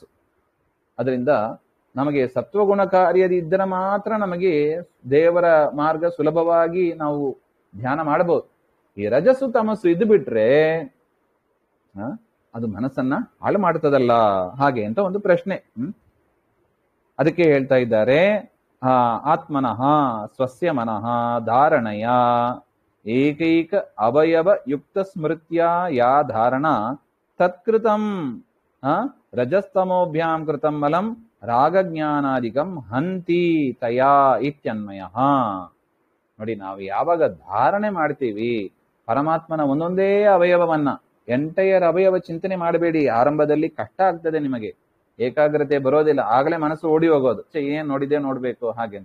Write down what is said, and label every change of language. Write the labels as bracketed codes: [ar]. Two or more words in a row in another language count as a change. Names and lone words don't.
[kn] ಅದರಿಂದ ನಮಗೆ ಸತ್ವಗುಣ ಕಾರ್ಯದಿದ್ದರೆ ಮಾತ್ರ ನಮಗೆ ದೇವರ ಮಾರ್ಗ ಸುಲಭವಾಗಿ ನಾವು ಧ್ಯಾನ ಮಾಡಬಹುದು. ಈ ರಜಸ್ಸು ತಮಸ್ಸು ಇದ್ದು ಬಿಟ್ರೆ ಅದು ಮನಸ್ಸನ್ನ ಹಾಳು ಮಾಡ್ತದಲ್ಲ, ಹಾಗೆ ಅಂತ ಒಂದು ಪ್ರಶ್ನೆ. ಅದಕ್ಕೆ ಹೇಳ್ತಾ ಇದ್ದಾರೆ, [sa] ಆತ್ಮನಃ ಸ್ವಸ್ಯ ಮನಃ ಧಾರಣಯ ಏಕೈಕ ಅವಯವ ಯುಕ್ತ ಸ್ಮೃತ್ಯ ಯಾ ಧಾರಣ ತತ್ಕೃತಂ ರಜಸ್ತಮೋಭ್ಯಾಂ ಕೃತಂ ಮಲಂ ರಾಗಜ್ಞಾನಾದಿಕಂ ಹಂತಿ ತಯಾ ಇತ್ಯನ್ವಯ. [kn] ನೋಡಿ, ನಾವು ಯಾವಾಗ ಧಾರಣೆ ಮಾಡ್ತೀವಿ ಪರಮಾತ್ಮನ ಒಂದೊಂದೇ ಅವಯವವನ್ನ, ಎಂಟೈರ್ ಅವಯವ ಚಿಂತನೆ ಮಾಡಬೇಡಿ. ಆರಂಭದಲ್ಲಿ ಕಷ್ಟ ಆಗ್ತದೆ, ನಿಮಗೆ ಏಕಾಗ್ರತೆ ಬರೋದಿಲ್ಲ, ಆಗಲೇ ಮನಸ್ಸು ಓಡಿ ಹೋಗೋದು, ಏನ್ ನೋಡಿದೆ ನೋಡ್ಬೇಕು ಹಾಗೆ ಅಂತ.